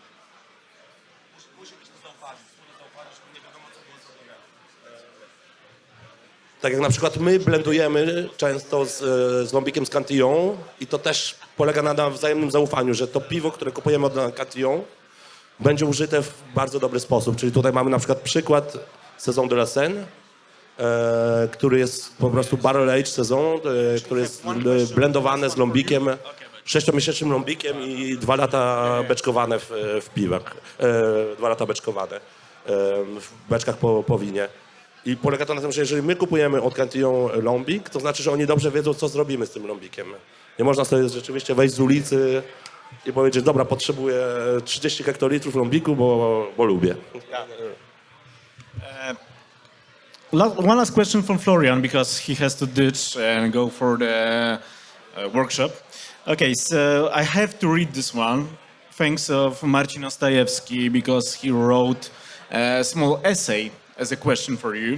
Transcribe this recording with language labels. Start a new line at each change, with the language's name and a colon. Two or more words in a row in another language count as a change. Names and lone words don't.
Polish: Tak jak na przykład my blendujemy często z lombikiem z Cantillon i to też polega na wzajemnym zaufaniu, że to piwo, które kupujemy od Cantillon, będzie użyte w bardzo dobry sposób. Czyli tutaj mamy na przykład przykład Saison de la Senne, który jest po prostu
English: barrel age saison,
Polish: który jest blendowany z lombikiem, 6-miesięcznym lombikiem i 2 lata beczkowane w piwach. 2 lata beczkowane w beczkach po winie. I polega to na tym, że jeżeli my kupujemy od Cantillon lombik, to znaczy, że oni dobrze wiedzą, co zrobimy z tym lombikiem. Nie można sobie rzeczywiście wejść z ulicy i powiedzieć, dobra, potrzebuję 30 hektolitrów lombiku, bo lubię.
English: One last question from Florian, because he has to ditch and go for the workshop. Okay, so I have to read this one, thanks of Marcin Ostajewski, because he wrote a small essay as a question for you.